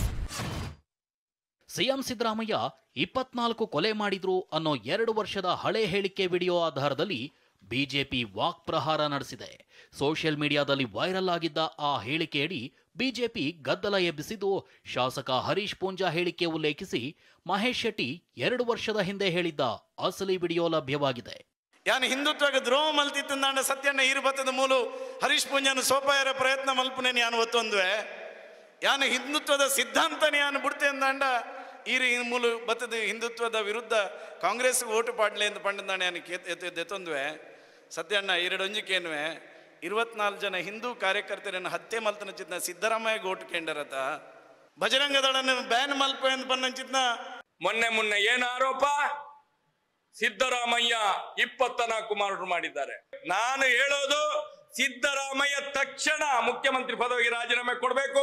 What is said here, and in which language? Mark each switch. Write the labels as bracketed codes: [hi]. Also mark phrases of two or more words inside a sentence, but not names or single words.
[kn] ಸಿಎಂ ಸಿದ್ದರಾಮಯ್ಯ 24 ಕೊಲೆ ಮಾಡಿದ್ರು ಅನ್ನೋ 2 ವರ್ಷದ ಹಳೆ ಹೇಳಿಕೆ ವಿಡಿಯೋ ಆಧಾರದಲ್ಲಿ ಬಿಜೆಪಿ ವಾಕ್ ಪ್ರಹಾರ ನಡೆಸಿದೆ. [en] social mediadalli [kn] ವೈರಲ್ ಆಗಿದ್ದ ಆ ಹೇಳಿಕೆಯಡಿ ಬಿಜೆಪಿ ಗದ್ದಲ ಎಬ್ಬಿಸಿದ್ದು, ಶಾಸಕ ಹರೀಶ್ ಪೂಂಜಾ ಹೇಳಿಕೆ ಉಲ್ಲೇಖಿಸಿ ಮಹೇಶ್ ಶೆಟ್ಟಿ 2 ವರ್ಷದ ಹಿಂದೆ ಹೇಳಿದ್ದ ಅಸಲಿ ವಿಡಿಯೋ ಲಭ್ಯವಾಗಿದೆ. [tcy] ಯಾನು ಹಿಂದುತ್ವಕ್ಕೆ ದ್ರೋಹ ಮಲ್ತಿತ್ತಂದಾಂಡ ಸತ್ಯಣ್ಣ ಈರುಬತ್ತದ ಮೂಲು ಹರೀಶ್ ಪೂಂಜಾನು ಸೋಪಾಯರ ಪ್ರಯತ್ನ ಮಲ್ಪನೆ ಯಾನು ಒತ್ತೊಂದುವೆ ಯಾನು ಹಿಂದುತ್ವದ ಸಿದ್ಧಾಂತನೇ ಯಾನು ಬಿಡ್ತೆ ಅಂದಾಂಡ ಈರು ಮೂಲು ಬತ್ತದ ಹಿಂದುತ್ವದ ವಿರುದ್ಧ ಕಾಂಗ್ರೆಸ್ ಓಟು ಪಾಡ್ಲೆ ಅಂತ ಪಂಡದಾಂಡ ಯಾನು ಎತ್ತೊಂದುವೆ ಸತ್ಯಣ್ಣ 2 ಅಂಜಿಕೆನ್ವೆ 24 ಜನ ಹಿಂದೂ ಕಾರ್ಯಕರ್ತರನ್ನು ಹತ್ಯೆ ಮಲ್ತನ ಚಿತ್ನ ಸಿದ್ದರಾಮಯ್ಯ ಓಟು ಕೇಂದ್ರತ ಬಜರಂಗ ದಳನ ಬ್ಯಾನ್ ಮಲ್ಪ ಎಂದು ಪನ್ನಂಚಿತ್ನ [kn] ಮೊನ್ನೆ ಏನು ಆರೋಪ? ಸಿದ್ದರಾಮಯ್ಯ 24 ಮರ್ಡರ್ ಮಾಡಿದ್ದಾರೆ. ನಾನು ಹೇಳೋದು ಸಿದ್ದರಾಮಯ್ಯ ತಕ್ಷಣ ಮುಖ್ಯಮಂತ್ರಿ ಪದವಿಗೆ ರಾಜೀನಾಮೆ ಕೊಡಬೇಕು.